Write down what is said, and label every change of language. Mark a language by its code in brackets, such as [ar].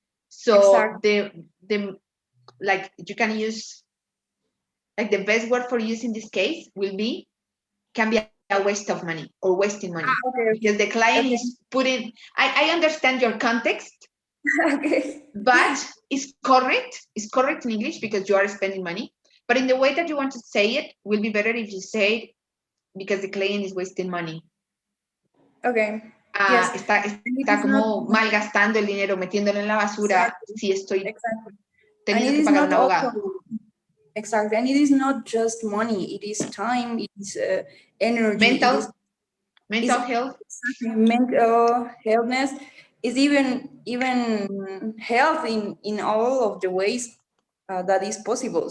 [en] So the like you can use like the best word for use in this case can be a waste of money or wasting money because the client is putting. I understand your context, but it's correct. It's correct in English because you are spending money. But in the way that you want to say it, will be better if you say it because the client is wasting money. Okay. [es] Está como malgastando el dinero, metiéndolo en la basura. Si estoy teniendo que pagar un abogado. [en] Exactly, and it is not just money; it is time, it is energy, mental health, mental healthness. Is even health in all of the ways that is possible.